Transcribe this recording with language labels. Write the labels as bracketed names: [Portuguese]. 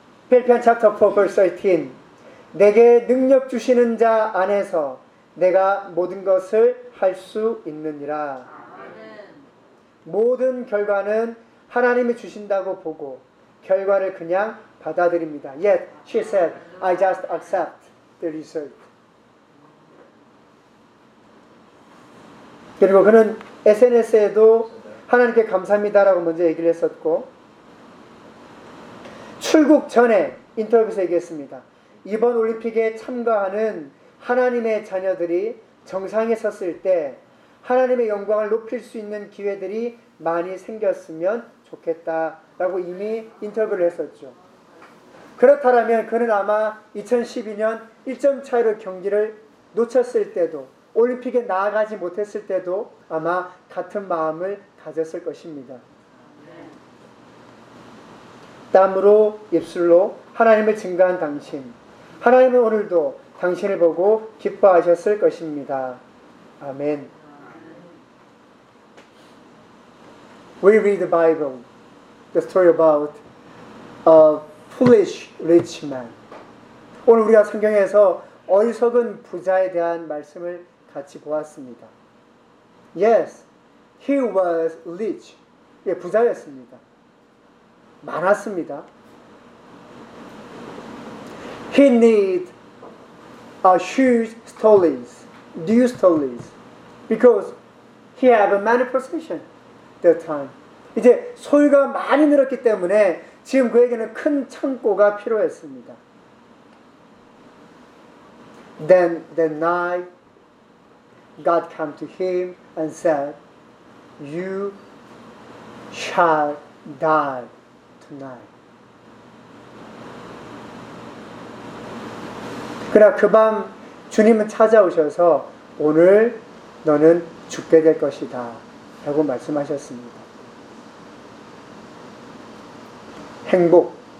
[Korean] 필리피안 챕터 4 verse 13 내게 능력 주시는 자 안에서 내가 모든 것을 할 수 있느니라. 모든 결과는 하나님이 주신다고 보고 결과를 그냥 받아들입니다. [English] Yet she said, I just accept the result. [Korean] 그리고 그는 SNS에도 하나님께 감사합니다라고 먼저 얘기를 했었고 출국 전에 인터뷰에서 얘기했습니다. 이번 올림픽에 참가하는 하나님의 자녀들이 정상에 섰을 때 하나님의 영광을 높일 수 있는 기회들이 많이 생겼으면 좋겠다라고 이미 인터뷰를 했었죠. 그렇다면 그는 아마 2012년 1점 차이로 경기를 놓쳤을 때도 올림픽에 나아가지 못했을 때도 아마 같은 마음을 가졌을 것입니다. 땀으로 입술로 하나님을 증거한 당신 하나님은 오늘도 당신을 보고 기뻐하셨을 것입니다. 아멘. [English] We read the Bible, the story about a foolish rich man. [Korean] 오늘 우리가 성경에서 어리석은 부자에 대한 말씀을 같이 보았습니다. [English] Yes, he was rich. [Korean] 예, 부자였습니다. 많았습니다. [English] He need a huge stories, new stories, because he have a many possession that time. [Korean] 이제 소유가 많이 늘었기 때문에 지금 그에게는 큰 창고가 필요했습니다. [English] Then the night God came to him and said, "You shall die tonight." [Korean] 그러나 그 밤 주님은 찾아오셔서 오늘 너는 죽게 될 것이다 라고 말씀하셨습니다. 행복.